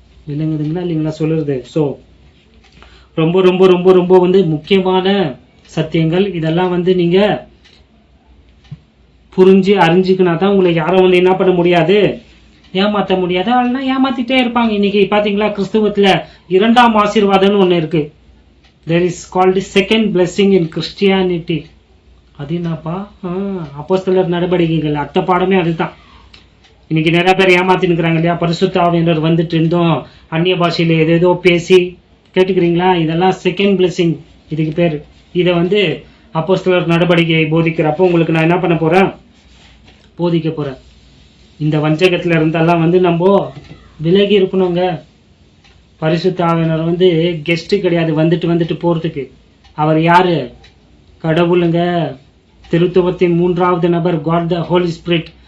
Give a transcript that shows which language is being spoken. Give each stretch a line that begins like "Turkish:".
Tamil: விளங்குதுங்களா இல்லைங்களா சொல்லுறது? சோ ரொம்ப ரொம்ப ரொம்ப ரொம்ப முக்கியமான சத்தியங்கள். இதெல்லாம் நீங்க புரிஞ்சு அறிஞ்சுக்கினா தான் உங்களை யாரும் என்ன பண்ண முடியாது, ஏமாத்த முடியாது. அதெல்லாம் ஏமாத்திட்டே இருப்பாங்க. இன்னைக்கு பாத்தீங்களா, கிறிஸ்துவத்துல 2ஆம் ஆசீர்வாதம்னு ஒண்ணு இருக்கு.
English: there is called the second blessing in Christianity.
Tamil: அது என்னப்பா? அப்போஸ்தலர் நடவடிக்கைகள் அட்ட பாடமே அதுதான். இன்னைக்கு நிறைய பேர் ஏமாத்தின்னு இருக்கிறாங்க இல்லையா? பரிசுத்த ஆவியானவர் வந்துட்டு இருந்தோம் அந்நிய பாஷையில ஏதேதோ பேசி, கேட்டுக்கிறீங்களா? இதெல்லாம் செகண்ட் பிளெஸிங் இதுக்கு பேர். இதை அப்போஸ்தலர் நடவடிக்கை போதிக்கிறப்போ உங்களுக்கு நான் என்ன பண்ண போறேன்? போதிக்க போறேன். இந்த வஞ்சகத்துல இருந்தெல்லாம் நம்ம விலகி இருக்கணுங்க. பரிசுத்த ஆவியானவர் கெஸ்ட் கிடையாது, வந்துட்டு போறதுக்கு. அவர் யாரு? கடவுளுங்க. திருத்துவத்தின் 3வது நபர்,
English: God the Holy Spirit.